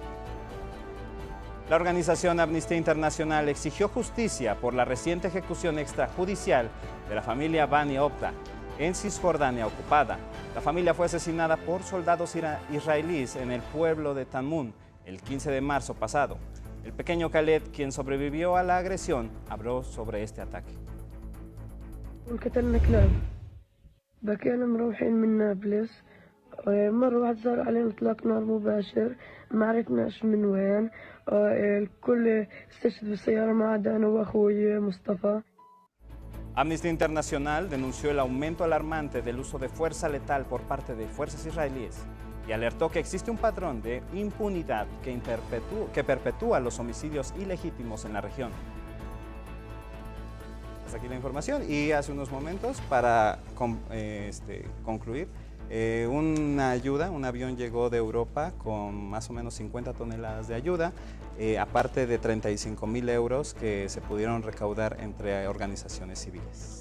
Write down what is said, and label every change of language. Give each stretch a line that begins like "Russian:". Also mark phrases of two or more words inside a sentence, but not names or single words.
Spanish: La organización Amnistía Internacional exigió justicia por la reciente ejecución extrajudicial de la familia Bani Opta en Cisjordania ocupada. La familia fue asesinada por soldados israelíes en el pueblo de Tanmun el 15 de marzo pasado. El pequeño Khaled, quien sobrevivió a la agresión, habló sobre este ataque.
Arabic: مرة واحد صار علينا إطلاق نار مباشر ما عرفناش من وين الكل استشهد بالسيارة ما عدا أنا وأخوي مصطفى.
Spanish: Amnistía Internacional denunció el aumento alarmante del uso de fuerza letal por parte de fuerzas israelíes y alertó que existe un patrón de impunidad que perpetúa los homicidios ilegítimos en la región. Hasta aquí la información y hace unos momentos, para concluir, una ayuda, un avión llegó de Europa con más o menos 50 toneladas de ayuda, aparte de 35.000 euros que se pudieron recaudar entre organizaciones civiles.